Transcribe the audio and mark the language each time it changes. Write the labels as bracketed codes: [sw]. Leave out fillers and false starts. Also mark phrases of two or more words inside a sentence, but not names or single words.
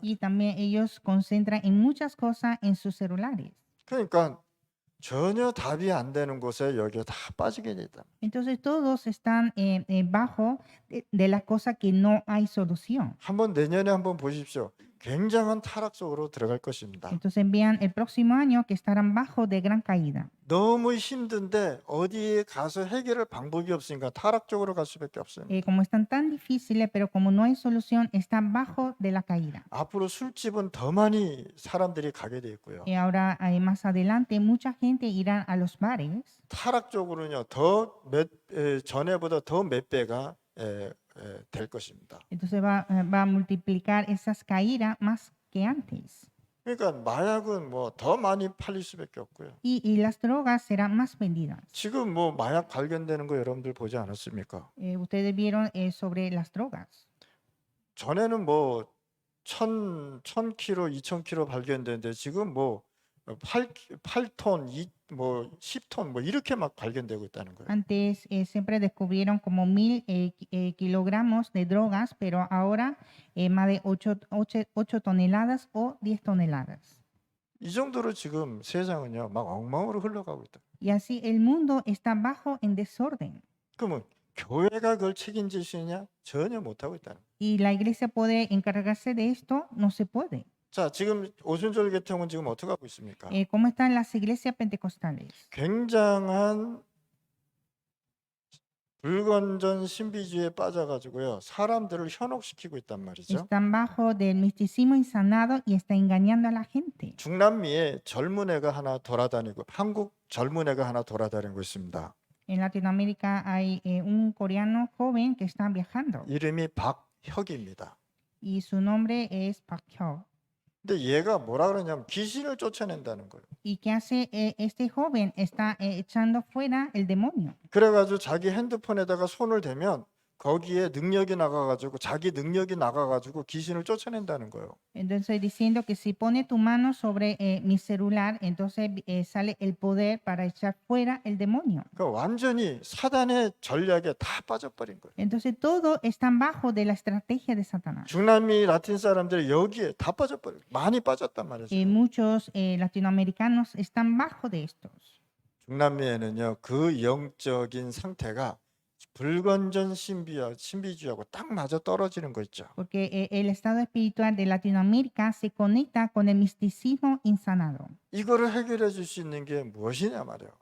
[es] Y también ellos concentran en muchas cosas en sus celulares. [ko] 그러니까 전혀 답이 안 되는 곳에 여기에 다 빠지게 돼 있다. [es] Entonces todos están bajo de las cosas que no hay solución. [ko] 한번 내년에 한번 보십시오. 굉장한 타락 속으로 들어갈 것입니다. [es] Entonces vean el próximo año que estarán bajo de gran caída. [ko] 너무 힘든데 어디에 가서 해결할 방법이 없으니까 타락 쪽으로 갈 수밖에 없어요. [es] Como están tan difíciles, pero como no hay solución, están bajo de la caída. [ko] 앞으로 술집은 더 많이 사람들이 가게 돼 있고요. [es] Y ahora, más adelante, mucha gente irá a los bares. [ko] 타락 쪽으로는요, 전에보다 더 몇 배가 될 것입니다. [es] Entonces va a multiplicar esas caídas más que antes. [ko] 그러니까 마약은 뭐 더 많이 팔릴 수밖에 없고요. [es] Y las drogas serán más vendidas. [ko] 지금 뭐 마약 발견되는 거 여러분들 보지 않았습니까? [es] Ustedes vieron sobre las drogas. [ko] 전에는 뭐 1000kg, 2000kg 발견되는데 지금 뭐 8톤, 뭐 10톤 뭐 이렇게 막 발견되고 있다는 거예요. [es] Antes siempre descubrieron como 1000 kilogramos de drogas, pero ahora más de 8 toneladas o 10 toneladas. [ko] 이 정도로 지금 세상은요 막 엉망으로 흘러가고 있다. [es] Y así el mundo está bajo en desorden. [ko] 그러면 교회가 그걸 책임질 수 있냐? 전혀 못하고 있다는 거예요. [es] Y la iglesia puede encargarse de esto, no se puede. [ko] 자, 지금 오순절 계통은 지금 어떻게 하고 있습니까? [es] ¿Cómo están las iglesias pentecostales? [ko] 굉장한 불건전 신비주의에 빠져가지고요 사람들을 현혹시키고 있단 말이죠. [es] Están bajo del misticismo insanado y está engañando a la gente. [ko] 중남미에 젊은 애가 하나 돌아다니고 한국 젊은 애가 하나 돌아다니고 있습니다. [es] En Latinoamérica hay un coreano joven que está viajando [ko] 이름이 박혁입니다. [es] y su nombre es Park Hyo. [ko] 근데 얘가 뭐라 그러냐면 귀신을 쫓아낸다는 거예요. [es] ¿Y qué hace este joven? Está echando fuera el demonio. [ko] 그래가지고 자기 핸드폰에다가 손을 대면 거기에 능력이 나가가지고 자기 능력이 나가가지고 귀신을 쫓아낸다는 거예요. [es] Entonces diciendo que si pone tu mano sobre mi celular, entonces sale el poder para echar fuera el demonio. [ko] 그러니까 완전히 사단의 전략에 다 빠져버린 거예요. [es] Entonces todo están bajo de la estrategia de Satanás. [ko] 중남미 라틴 사람들이 여기에 다 빠져버려 많이 빠졌단 말이죠. [es] Muchos latinoamericanos están bajo de estos. [ko] 중남미에는요 그 영적인 상태가 불건전 신비주의하고 딱 맞아 떨어지는 거 있죠. [es] Porque el estado espiritual de Latinoamérica se conecta con el misticismo insanado. [ko] 이거를 해결해 줄 수 있는 게 무엇이냐 말이에요.